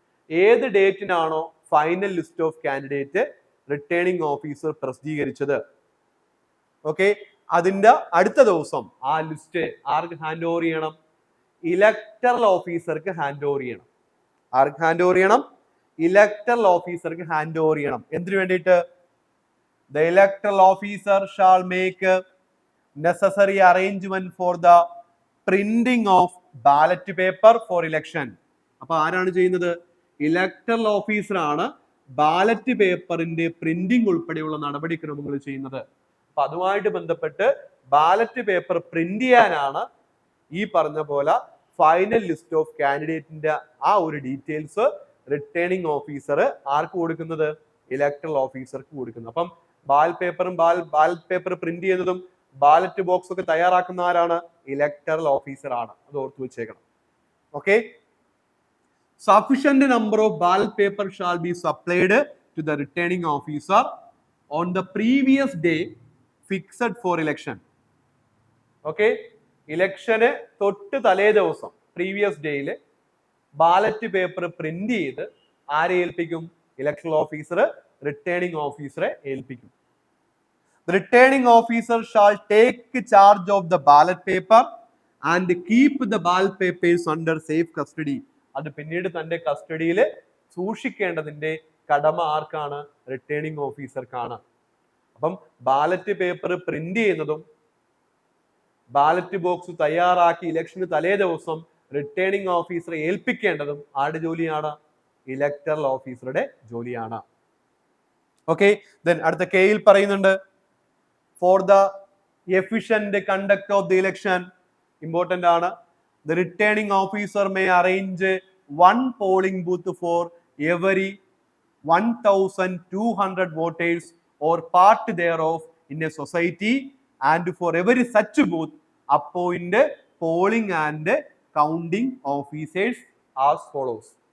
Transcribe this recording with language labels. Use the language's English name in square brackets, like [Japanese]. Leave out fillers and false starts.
[Malayalam] ഏത് ഡേറ്റിനാണോ final list of candidate returning officer പ്രസിദ്ധീകരിച്ചത്, okay, അതിന്റെ അടുത്ത ദിവസം ആ ലിസ്റ്റ് ആർക്ക് ഹാൻഡ് ഓവർ ചെയ്യണം? ഇലക്ടറൽ ഓഫീസർക്ക് ഹാൻഡ് ഓവർ ചെയ്യണം. ആർക്ക് ഹാൻഡ് ഓവർ ചെയ്യണം? ഇലക്ടറൽ ഓഫീസർക്ക് ഹാൻഡ് ഓവർ ചെയ്യണം. എന്തിനു വേണ്ടിയിട്ട്? [English] The electoral officer shall make necessary arrangement for the printing of ballot paper for election. [Malayalam] അപ്പൊ ആരാണ് ചെയ്യുന്നത്? ഇലക്ടറൽ ഓഫീസർ ആണ് ബാലറ്റ് പേപ്പറിന്റെ പ്രിന്റിംഗ് ഉൾപ്പെടെയുള്ള നടപടിക്രമങ്ങൾ ചെയ്യുന്നത്. അപ്പൊ അതുമായിട്ട് ബന്ധപ്പെട്ട് ബാലറ്റ് പേപ്പർ പ്രിന്റ് ചെയ്യാനാണ് ഈ പറഞ്ഞ പോലെ ഫൈനൽ ലിസ്റ്റ് ഓഫ് കാൻഡിഡേറ്റിന്റെ ആ ഒരു ഡീറ്റെയിൽസ് റിട്ടേണിംഗ് ഓഫീസർ ആർക്ക് കൊടുക്കുന്നത്? ഇലക്ടറൽ ഓഫീസർക്ക് കൊടുക്കുന്നത്. അപ്പം ബാലറ്റ് പേപ്പർ പ്രിന്റ് ചെയ്യുന്നതും ബാലറ്റ് ബോക്സ് ഒക്കെ തയ്യാറാക്കുന്ന ആരാണ്? ഇലക്ടറൽ ഓഫീസർ ആണ്. അത് ഓർത്തു വെച്ചേക്കണം. Okay. [English] Sufficient number of ballot paper shall be supplied to the returning officer on the previous day fixed for election. [Malayalam] Okay, ഇലക്ഷന് തൊട്ട് തലേ ദിവസം പ്രീവിയസ് ഡേയില് ബാലറ്റ് പേപ്പർ പ്രിന്റ് ചെയ്ത് ആരെ ഏൽപ്പിക്കും? ഇലക്ടറൽ ഓഫീസർ റിട്ടേണിംഗ് ഓഫീസറെ ഏൽപ്പിക്കും. [English] The returning officer shall take charge of the ballot paper and keep the ballot papers under safe custody. [Malayalam] അത് പിന്നീട് തന്റെ കസ്റ്റഡിയിൽ സൂക്ഷിക്കേണ്ടതിന്റെ കടമ ആർക്കാണ്? റിട്ടേണിംഗ് ഓഫീസർക്കാണ്. അപ്പം ബാലറ്റ് പേപ്പർ പ്രിന്റ് ചെയ്യുന്നതും ബാലറ്റ് ബോക്സ് തയ്യാറാക്കി ഇലക്ഷന് തലേ ദിവസം റിട്ടേണിംഗ് ഓഫീസറെ ഏൽപ്പിക്കേണ്ടതും ആരുടെ ജോലിയാണ്? ഇലക്ടറൽ ഓഫീസറുടെ ജോലിയാണ്. ഓക്കെ. [English] then [Malayalam] അടുത്ത കെയിൽ പറയുന്നുണ്ട്, [English] for the efficient conduct of the election, important [Malayalam] ആണ്. [English] The returning officer may arrange one polling booth for every 1,200 voters or part thereof in a society, and for every such booth appoint polling and counting officers as follows.